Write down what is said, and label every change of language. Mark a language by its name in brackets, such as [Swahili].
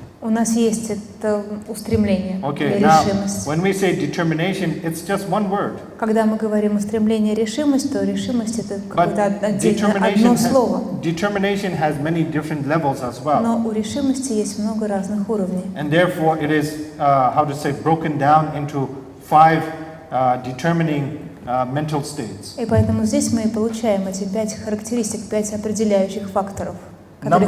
[Russian] У нас есть это устремление, [English] Okay, [Russian] или [English] now [Russian] решимость. [English] when we say determination, it's just one word. [Russian] Когда мы говорим устремление, решимость, то решимость — это какое-то отдельное одно слово. [English] Determination has many different levels as well. [Russian] Но у решимости есть много разных уровней. [English] And therefore it is, broken down into 5 determining mental states. [Russian] И поэтому здесь мы и получаем эти 5 характеристик, 5 определяющих факторов, которые